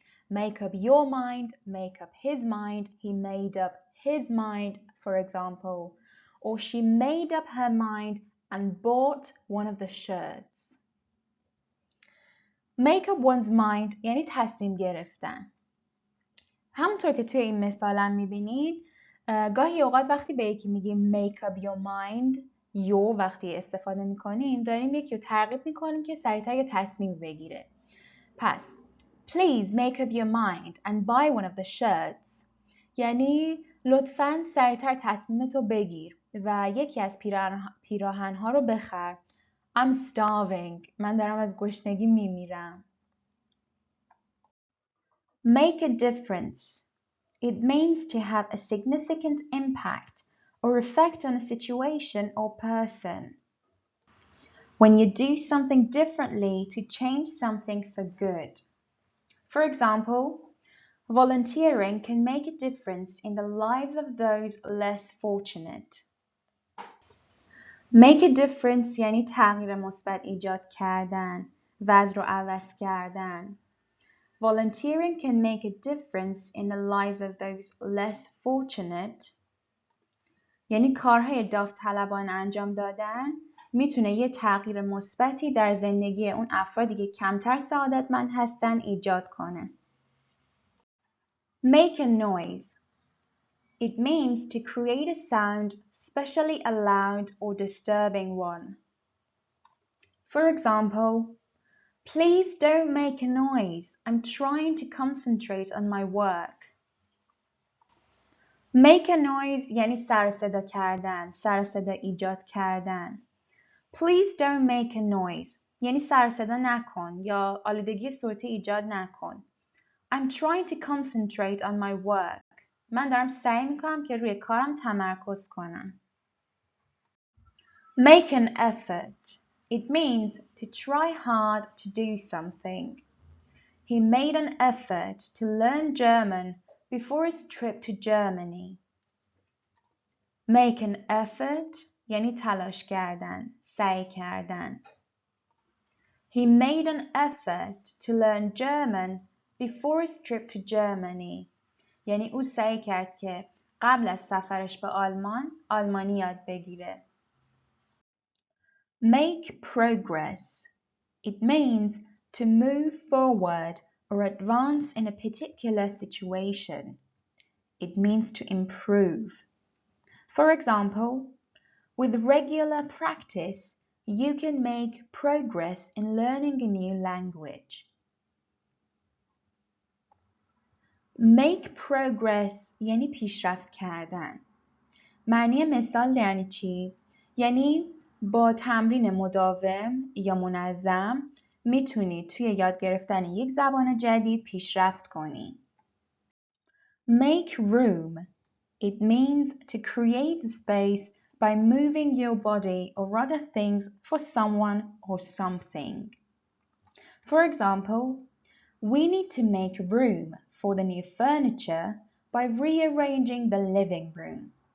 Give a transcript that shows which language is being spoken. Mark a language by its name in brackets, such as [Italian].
[English] Make up your mind, make up his mind. He made up his mind, for example. Or she made up her mind and bought one of the shirts. [Persian] Make up one's mind یعنی تصمیم گرفتن. همونطور که توی این مثالم میبینید گاهی اوقات وقتی به یکی میگیم make up your mind وقتی استفاده میکنیم داریم یکی رو ترغیب میکنیم که سریعتر یه تصمیم بگیره. پس please make up your mind and buy one of the shirts یعنی لطفاً سریعتر تصمیمتو بگیر و یکی از پیراهن‌ها رو بخر. I'm starving. من دارم از گشنگی میمیرم. [English] Make a difference. It means to have a significant impact or effect on a situation or person. When you do something differently to change something for good. For example, volunteering can make a difference in the lives of those less fortunate. [Persian] Make a difference یعنی تغییر مثبت ایجاد کردن، وضع رو عوض کردن. [English] Volunteering can make a difference in the lives of those less fortunate. [Persian] یعنی کارهای داوطلبانه انجام دادن میتونه یه تغییر مثبتی در زندگی اون افرادی که کمتر سعادتمند هستن ایجاد کنه. [English] Make a noise. It means to create a sound, especially a loud or disturbing one. For example, please don't make a noise. I'm trying to concentrate on my work. [Persian] Make a noise یعنی سر صدا کردن، سر صدا ایجاد کردن. Please don't make a noise یعنی سر صدا نکن یا آلودگی صوتی ایجاد نکن. [English] I'm trying to concentrate on my work. [Persian] من دارم سعی میکنم که روی کارم تمرکز کنم. [English] Make an effort. It means to try hard to do something. He made an effort to learn German before his trip to Germany. [Persian] Make an effort یعنی تلاش کردن، سعی کردن. [English] He made an effort to learn German before his trip to Germany. [Persian] یعنی او سعی کرد که قبل از سفرش به آلمانی یاد بگیره. [English] Make progress. It means to move forward or advance in a particular situation. It means to improve. For example, with regular practice, you can make progress in learning a new language. [Persian] Make progress یعنی پیشرفت کردن. معنی مثال یعنی چی؟ یعنی با تمرین مداوم یا منظم میتونی توی یاد گرفتن یک زبان جدید پیشرفت کنی. [English] Make room. It means to create space by moving your body or other things for someone or something. For example, we need to make room for the new furniture by rearranging the living room.